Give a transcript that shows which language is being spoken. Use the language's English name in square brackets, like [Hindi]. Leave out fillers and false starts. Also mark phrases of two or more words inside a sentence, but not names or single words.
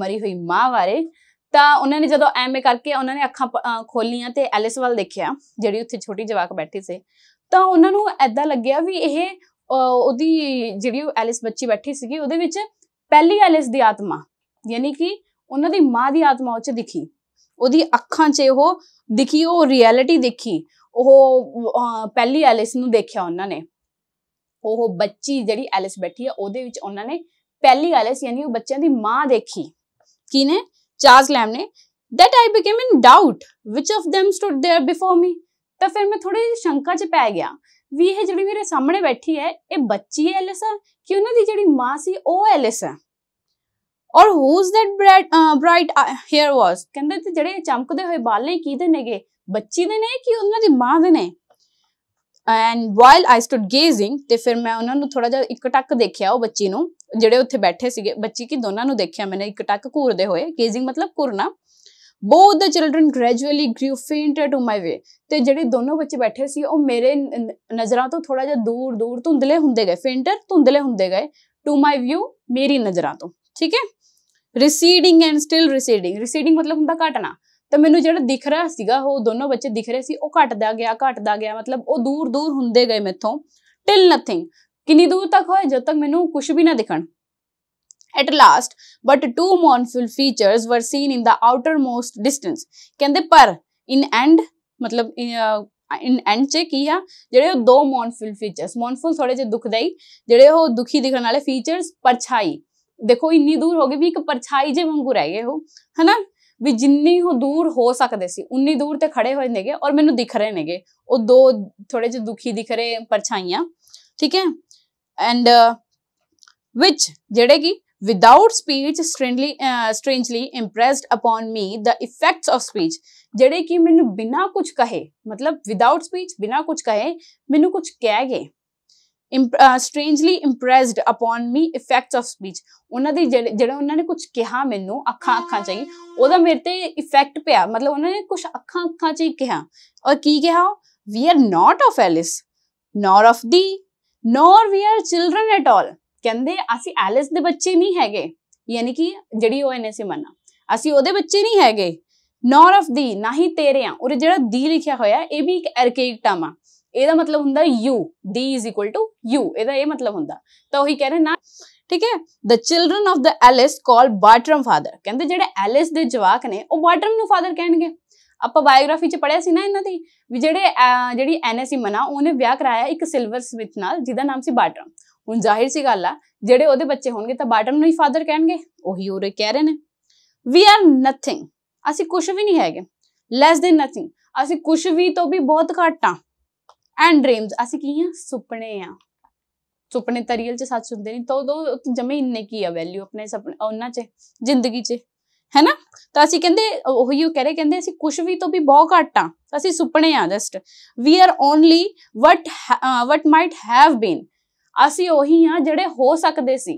[Punjabi] ਮਰੀ ਹੋਈ ਮਾਂ ਬਾਰੇ, ਤਾਂ ਉਹਨਾਂ ਨੇ ਜਦੋਂ ਐਵੇਂ ਕਰਕੇ ਉਹਨਾਂ ਨੇ ਅੱਖਾਂ ਖੋਲੀਆਂ ਤੇ ਐਲਿਸ ਵੱਲ ਦੇਖਿਆ ਜਿਹੜੀ ਉੱਥੇ ਛੋਟੀ ਜਵਾਕ ਬੈਠੀ ਸੀ, ਤਾਂ ਉਹਨਾਂ ਨੂੰ ਐਦਾਂ ਲੱਗਿਆ ਵੀ ਇਹ ਉਹਦੀ ਜਿਹੜੀ ਐਲਿਸ ਬੱਚੀ ਬੈਠੀ ਸੀਗੀ ਉਹਦੇ ਵਿੱਚ ਪਹਿਲੀ ਐਲਿਸ ਦੀ ਆਤਮਾ ਯਾਨੀ ਕਿ ਉਹਨਾਂ ਦੀ ਮਾਂ ਦੀ ਆਤਮਾ ਉਹ 'ਚ ਦਿਖੀ, ਉਹਦੀ ਅੱਖਾਂ 'ਚ ਉਹ ਦਿਖੀ, ਉਹ ਰਿਐਲਿਟੀ ਦੇਖੀ, ਉਹ ਪਹਿਲੀ ਐਲਿਸ ਨੂੰ ਦੇਖਿਆ ਉਹਨਾਂ ਨੇ। ਉਹ ਬੱਚੀ ਜਿਹੜੀ ਐਲਿਸ ਬੈਠੀ ਆ ਉਹਦੇ ਵਿੱਚ ਉਹਨਾਂ ਨੇ ਪਹਿਲੀ ਐਲਿਸ ਯਾਨੀ ਉਹ ਬੱਚਿਆਂ ਦੀ ਮਾਂ ਦੇਖੀ। ਕਿਹਨੇ? ਚਾਰਲਸ ਲੈਮ ਨੇ। [English] That I became in doubt which of them stood there before me। [Punjabi] ਤਾਂ ਫਿਰ ਮੈਂ ਥੋੜੀ ਸ਼ੰਕਾ 'ਚ ਪੈ ਗਿਆ ਵੀ ਇਹ ਜਿਹੜੀ ਮੇਰੇ ਸਾਹਮਣੇ ਬੈਠੀ ਹੈ ਇਹ ਬੱਚੀ ਐਲਿਸ ਆ ਕਿ ਉਹਨਾਂ ਦੀ ਜਿਹੜੀ ਮਾਂ ਸੀ ਉਹ ਐਲਿਸ ਆ। [English] ਔਰ who's that bright hair was। [Punjabi] ਕਹਿੰਦੇ ਤੇ ਜਿਹੜੇ ਚਮਕਦੇ ਹੋਏ ਬਾਲ ਨੇ ਕਿਹਦੇ ਨੇਗੇ? ਬੱਚੀ ਦੇ ਨੇ ਕਿ ਉਹਨਾਂ ਦੀ ਮਾਂ ਦੇ ਨੇ। [English] And while I stood gazing, [Punjabi] ਤੇ ਫਿਰ ਮੈਂ ਉਹਨਾਂ ਨੂੰ ਥੋੜਾ ਜਿਹਾ ਇੱਕ ਟੱਕ ਦੇਖਿਆ, ਉਹ ਬੱਚੀ ਨੂੰ ਜਿਹੜੇ ਉੱਥੇ ਬੈਠੇ ਸੀਗੇ, ਬੱਚੀ ਕੀ ਦੋਨਾਂ ਨੂੰ ਦੇਖਿਆ ਮੈंने ਇੱਕ ਟੱਕ ਘੂਰਦੇ ਹੋਏ। gazing ਮਤਲਬ ਘੂਰਨਾ। [English] Both the children gradually grew fainter to my way। [Punjabi] ਤੇ ਜਿਹੜੇ ਦੋਨੋਂ ਬੱਚੇ ਬੈਠੇ ਸੀ ਉਹ ਮੇਰੇ ਨਜ਼ਰਾਂ ਤੋਂ ਥੋੜਾ ਜਿਹਾ ਦੂਰ ਦੂਰ ਧੁੰਦਲੇ ਹੁੰਦੇ ਗਏ। fainter ਧੁੰਦਲੇ ਹੁੰਦੇ ਗਏ। [English] to my view [Punjabi] ਮੇਰੀ ਨਜ਼ਰਾਂ ਤੋਂ, ਠੀਕ ਹੈ। [English] receding and still receding। [Punjabi] receding ਮਤਲਬ ਹੁੰਦਾ ਘਟਣਾ। ਤਾਂ ਮੈਨੂੰ ਜਿਹੜਾ ਦਿਖ ਰਿਹਾ ਸੀਗਾ ਉਹ ਦੋਨੋਂ ਬੱਚੇ ਦਿਖ ਰਹੇ ਸੀ ਉਹ ਘਟਦਾ ਗਿਆ ਮਤਲਬ ਉਹ ਦੂਰ ਦੂਰ ਹੁੰਦੇ ਗਏ ਮੈਥੋਂ। [English] till nothing [Punjabi] ਕਿੰਨੀ ਦੂਰ ਤੱਕ ਹੋਏ? ਜਦੋਂ ਤੱਕ ਮੈਨੂੰ ਕੁਝ ਵੀ ਨਾ ਦਿਖਣ। [English] At last, but two mournful features were seen in the outermost distance। [Punjabi] ਕਹਿੰਦੇ ਪਰ [English] in end [Punjabi] ਮਤਲਬ [English] in end [Punjabi] 'ਚ ਕੀ ਆ ਜਿਹੜੇ ਉਹ ਦੋ [English] mournful features, mournful [Punjabi] ਥੋੜੇ ਜਿਹੇ ਦੁਖਦਾਈ, ਜਿਹੜੇ ਉਹ ਦੁਖੀ ਦਿਖਣ ਵਾਲੇ features, ਪਰਛਾਈ ਦੇਖੋ ਇੰਨੀ ਦੂਰ ਹੋ ਗਈ ਵੀ ਇੱਕ ਪਰਛਾਈ ਜੇ ਵਾਂਗੂ ਰਹਿ ਗਏ ਉਹ, ਹਨਾ ਵੀ ਜਿੰਨੀ ਉਹ ਦੂਰ ਹੋ ਸਕਦੇ ਸੀ ਉਨੀ ਦੂਰ ਤੇ ਖੜੇ ਹੋਏ ਨੇਗੇ ਔਰ ਮੈਨੂੰ ਦਿਖ ਰਹੇ ਨੇਗੇ ਉਹ ਦੋ ਥੋੜੇ ਜਿਹੇ ਦੁਖੀ ਦਿਖ ਰਹੇ ਪਰਛਾਈਆਂ, ਠੀਕ ਹੈ। [English] ਐਂਡ which [Punjabi] ਜਿਹੜੇ ਕਿ [English] without speech strangely impressed upon me the effects of speech। [Punjabi] ਜਿਹੜੇ ਕਿ ਮੈਨੂੰ ਬਿਨਾਂ ਕੁਝ ਕਹੇ ਮਤਲਬ [English] without speech [Punjabi] ਬਿਨਾਂ ਕੁਝ ਕਹੇ ਮੈਨੂੰ ਕੁਝ ਕਹਿ ਗਏ। [English] strangely impressed upon me effects of speech। [Punjabi] ਉਹਨਾਂ ਦੀ ਜਿਹੜਾ ਉਹਨਾਂ ਨੇ ਕੁਝ ਕਿਹਾ ਮੈਨੂੰ ਅੱਖਾਂ 'ਚ ਹੀ ਉਹਦਾ ਮੇਰੇ ਤੇ ਇਫੈਕਟ ਪਿਆ, ਮਤਲਬ ਉਹਨਾਂ ਨੇ ਕੁਝ ਅੱਖਾਂ 'ਚ ਹੀ ਕਿਹਾ। ਔਰ ਕੀ ਕਿਹਾ? [English] we are not of Alice nor of thee nor we are children at all। [Punjabi] ਕਹਿੰਦੇ ਅਸੀਂ ਐਲਿਸ ਦੇ ਬੱਚੇ ਨਹੀਂ ਹੈਗੇ ਯਾਨੀ ਕਿ ਜਿਹੜੀ ਉਹ ਐਨਾ ਸਿਮਨ ਆ ਅਸੀਂ ਉਹਦੇ ਬੱਚੇ ਨਹੀਂ ਹੈਗੇ। [English] nor of thee [Punjabi] ਨਾ ਹੀ ਤੇਰੇ ਆ। ਔਰ ਜਿਹੜਾ ਦੀ ਲਿਖਿਆ ਹੋਇਆ ਇਹ ਵੀ ਇੱਕ [English] archaic term [Punjabi] ਆ, ਇਹਦਾ ਮਤਲਬ ਹੁੰਦਾ [English] you, d is equal to you, [Punjabi] ਇਹਦਾ ਇਹ ਮਤਲਬ ਹੁੰਦਾ। ਤਾਂ ਉਹੀ ਕਹਿ ਰਹੇ ਨਾ, ਠੀਕ ਹੈ। [English] the children of the Alice called Bartram father। [Punjabi] ਕਹਿੰਦੇ ਜਿਹੜੇ ਐਲਿਸ ਦੇ ਜਵਾਕ ਨੇ ਉਹ ਬਾਰਟਰਮ ਨੂੰ ਫਾਦਰ ਕਹਿਣਗੇ। ਆਪਾਂ ਬਾਇਓਗ੍ਰਾਫੀ 'ਚ ਪੜ੍ਹਿਆ ਸੀ ਨਾ ਇਹਨਾਂ ਦੀ ਵੀ ਜਿਹੜੀ ਐਨਾ ਸਿਮਨ ਆ ਉਹਨੇ ਵਿਆਹ ਕਰਾਇਆ ਇੱਕ ਸਿਲਵਰ ਸਮਿਥ ਨਾਲ ਜਿਹਦਾ ਨਾਮ ਸੀ ਬਾਰਟਰਮ। ਹੁਣ ਜ਼ਾਹਿਰ ਸੀ ਗੱਲ ਆ ਜਿਹੜੇ ਉਹਦੇ ਬੱਚੇ ਹੋਣਗੇ ਤਾਂ ਬਾਰਟਰਮ ਨੂੰ ਹੀ ਫਾਦਰ ਕਹਿਣਗੇ। ਉਹੀ ਉਰੇ ਕਹਿ ਰਹੇ ਨੇ [English] we are nothing [Punjabi] ਅਸੀਂ ਕੁਛ ਵੀ ਨਹੀਂ ਹੈਗੇ। [English] less than nothing [Punjabi] ਅਸੀਂ ਕੁਛ ਵੀ ਤੋਂ ਵੀ ਬਹੁਤ ਘੱਟ ਆ। [English] and dreams [Punjabi] ਅਸੀਂ ਕੀ ਆ? ਸੁਪਨੇ ਆ। ਸੁਪਨੇ ਤਾਂ ਰੀਅਲ 'ਚ ਸੱਚ ਹੁੰਦੇ ਨਹੀਂ ਤਾਂ ਉਦੋਂ ਜਮੇ ਇੰਨੇ ਕੀ ਆ ਵੈਲਿਊ ਆਪਣੇ ਸੁਪਨੇ ਉਹਨਾਂ 'ਚ ਜ਼ਿੰਦਗੀ 'ਚ, ਹੈ ਨਾ। ਤਾਂ ਅਸੀਂ ਕਹਿੰਦੇ ਉਹੀ ਉਹ ਕਹਿ ਰਹੇ ਕਹਿੰਦੇ ਅਸੀਂ ਕੁਛ ਵੀ ਤੋਂ ਵੀ ਬਹੁਤ ਘੱਟ ਆ, ਅਸੀਂ ਸੁਪਨੇ ਆ ਜਸਟ। [English] we are only what might have been [Punjabi] ਅਸੀਂ ਉਹੀ ਆ ਜਿਹੜੇ ਹੋ ਸਕਦੇ ਸੀ।